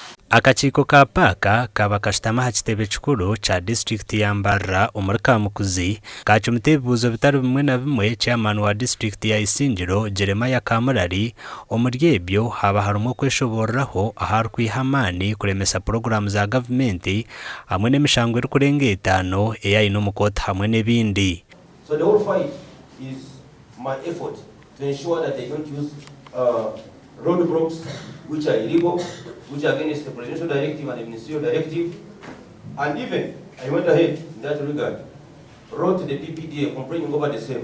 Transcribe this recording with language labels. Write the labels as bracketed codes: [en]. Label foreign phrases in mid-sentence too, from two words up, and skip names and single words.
[nyn] Akakiiko ka PAC kaba kashitama ha kitebe kikuru cha district ya Mbarara omuri Kamukuzi kacumita ebibuuzo bitari bimwe na bimwe chairman wa district ya Isingiro Jeremiah Kamurari. Omuri ebyo haba harimu okweshoboreraho ahari kwiha amaani kuremesa programu za gavumenti hamwe n'emishango erikurenga 5 eyaine omu kooti hamwe n'ebindi. [en] So the whole fight is my effort to ensure that they don't use roadblocks which are illegal, which are against the presidential directive and the ministerial directive. And even I went ahead in that regard, wrote to the PPDA complaining over the same.